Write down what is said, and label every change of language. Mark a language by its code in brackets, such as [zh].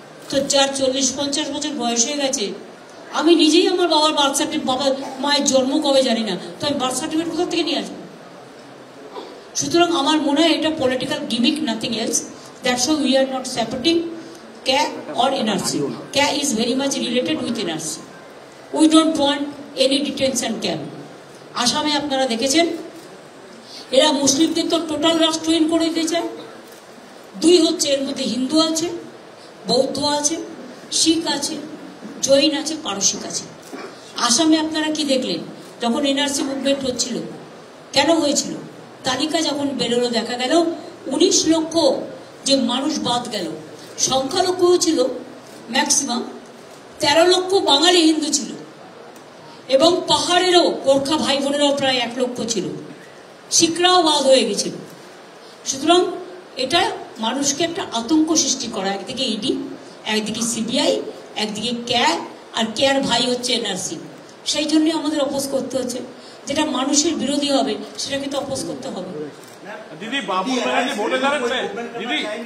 [bn] তো যার 40-50 বছর বয়স হয়ে গেছে, আমি নিজেই আমার বাবার বার্থ সার্টিফিকেট, বাবার মায়ের জন্ম কবে জানি না, তো আমি বার্থ সার্টিফিকেট কোথা থেকে নিয়ে আসবো? সুতরাং আমার মনে হয় এটা political gimmick, [en] Nothing else. That's why we are not supporting CA or NRC. CA is very much related with NRC. We don't want any detention camp. [bn] আসামে আপনারা দেখেছেন এরা মুসলিমদের তো টোটাল রাষ্ট্রহীন করে দিয়েছে. 2 হচ্ছে, এর মধ্যে হিন্দু আছে, বৌদ্ধ আছে, শিখ আছে, জৈন আছে, পারসিক আছে. আসামে আপনারা কি দেখলেন যখন NRC মুভমেন্ট হচ্ছিল? কেন হয়েছিল? তালিকা যখন বেরোলো দেখা গেল 19 লক্ষ যে মানুষ বাদ গেল, সংখ্যালঘু ছিল ম্যাক্সিমাম 13 লক্ষ বাঙালি হিন্দু ছিল এবং পাহাড়েরও গোর্খা ভাই বোনেরাও প্রায় 1 লক্ষ ছিল. শিখরাও বাদ হয়ে গেছিল. সুতরাং এটা মানুষকে একটা আতঙ্ক সৃষ্টি করা. একদিকে ইডি, একদিকে সিবিআই, একদিকে CA, আর CAর ভাই হচ্ছে NRC. সেই জন্য আমাদের অপোজ করতে হচ্ছে. যেটা মানুষের বিরোধী হবে সেটাকে তো অপোজ করতে হবে. [hi] दीदी बाबू जी वोटे जा रहे हैं दीदी